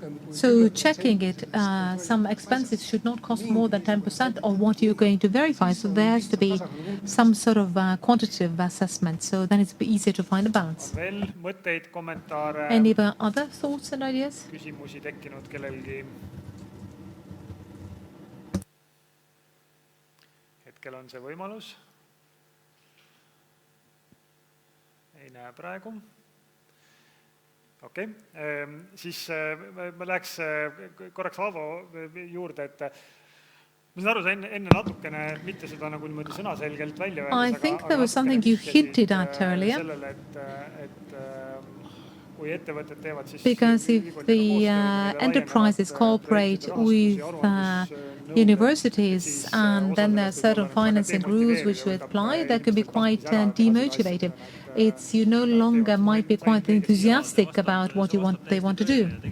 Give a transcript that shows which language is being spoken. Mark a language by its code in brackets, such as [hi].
[en] So checking it, some expenses should not cost more than 10% of what you're going to verify. So there has to be some sort of quantitative assessment. So then it's easier to find a balance. Any other thoughts and ideas? [et] Küsimusi tekkinud kellelgi? Hetkel on see võimalus. Ei näe praegu. Okei. Siis ma läheks korraks Aavo juurde, et ma saan aru, sa enne natukene mitte seda nagu niimoodi sõnaselgelt välja öeldes, [en] I think there was something you hinted at earlier. [et] Sellele, et kui ettevõtted teevad, siis [en] because if the enterprises cooperate with universities and then there are certain financing rules which will apply, that can be quite demotivating. It's you no longer might be quite enthusiastic about what they want to do.